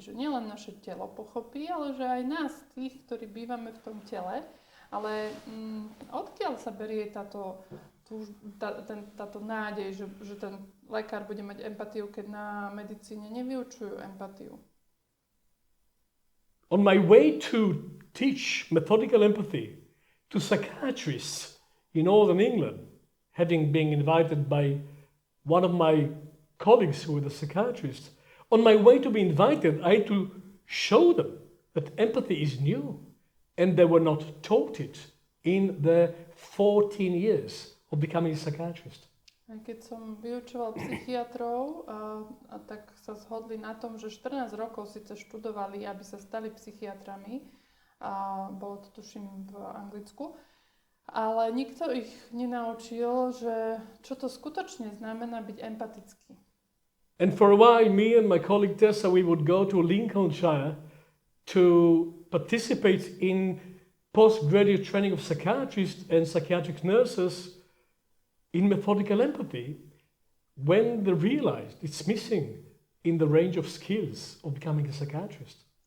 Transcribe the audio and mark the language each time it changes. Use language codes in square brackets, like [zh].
[sk] Že nielen naše telo pochopí, ale že aj nás, tých, ktorí bývame v tom tele. Ale odkiaľ sa berie táto nádej, že ten lekár bude mať empatiu, keď na medicíne nevyučujú empatiu? [en] On my way to teach methodical empathy to psychiatrists in Northern England, having been invited by one of my colleagues who was a psychiatrist, on my way to be invited, I had to show them that empathy is new and they were not taught it in their 14 years of becoming a psychiatrist. [sk] Keď som vyučoval psychiatrov, tak sa zhodli na tom, že 14 rokov síce študovali, aby sa stali psychiatrami. Bolo to tuším v Anglicku. Ale nikto ich nenaučil, že čo to skutočne znamená byť empatický. [en] And for a while, me and my colleague Tessa, we would go to Lincolnshire to participate in postgraduate training of psychiatrists and psychiatric nurses in methodical empathy when they realized it's missing in the range of skills of becoming a psychiatrist.